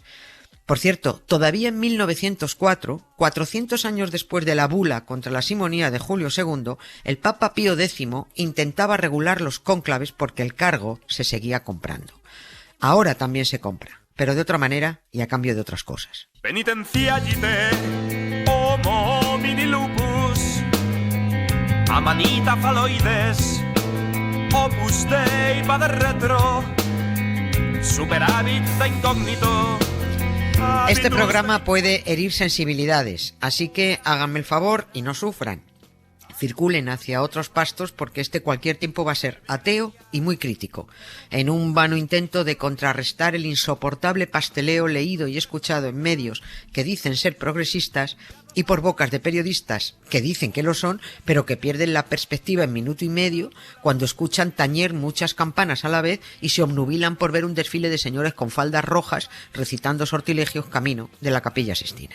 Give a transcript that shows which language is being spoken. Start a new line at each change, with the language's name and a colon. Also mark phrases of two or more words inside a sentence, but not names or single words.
Spanish: Por cierto, todavía en 1904, 400 años después de la bula contra la simonía de Julio II, el Papa Pío X intentaba regular los cónclaves porque el cargo se seguía comprando. Ahora también se compra, pero de otra manera y a cambio de otras cosas.
Latin: Penitenciagite, homo mini lupus, amanita faloides, opus dei va de retro, superávit da incógnito.
Spanish: Este programa puede herir sensibilidades, así que háganme el favor y no sufran. Circulen hacia otros pastos porque cualquier tiempo va a ser ateo y muy crítico, en un vano intento de contrarrestar el insoportable pasteleo leído y escuchado en medios que dicen ser progresistas y por bocas de periodistas que dicen que lo son, pero que pierden la perspectiva en minuto y medio cuando escuchan tañer muchas campanas a la vez y se obnubilan por ver un desfile de señores con faldas rojas recitando sortilegios camino de la Capilla Sixtina.